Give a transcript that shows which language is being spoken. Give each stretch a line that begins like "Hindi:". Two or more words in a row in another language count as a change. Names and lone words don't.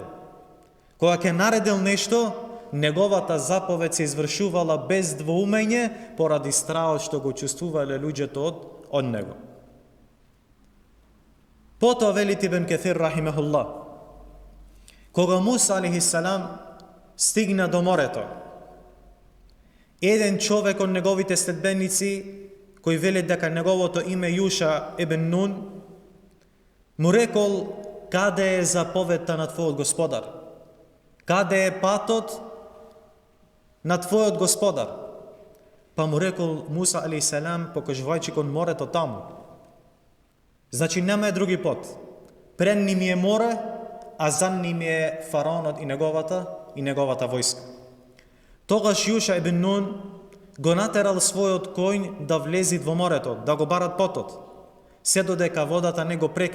Macedonian: Кога ќе наредил нешто, неговата заповед се извршувала без двоумење поради страхот што го чувствувале луѓето од него. Потоа вели Ибн Каthир рахимехуллах, кога Муса
Arabic: عليه السلام
Macedonian: стигна до морето, еден човек од неговите следбеници, кој вели дека неговото име Јуша ибн Нун, му рекол: каде е заповедта на твојот господар? Каде е патот на твојот господар? Па му рекол Муса
Arabic: عليه السلام,
Macedonian: покажувајќи кон морето таму: значи нема други пат. Пред ним е море, а за ним е фараонот и неговата војска. Тогаш Јуша ибн Нун го натерал својот коњ да влези во морето, да го барат потот, се додека водата не го прекри.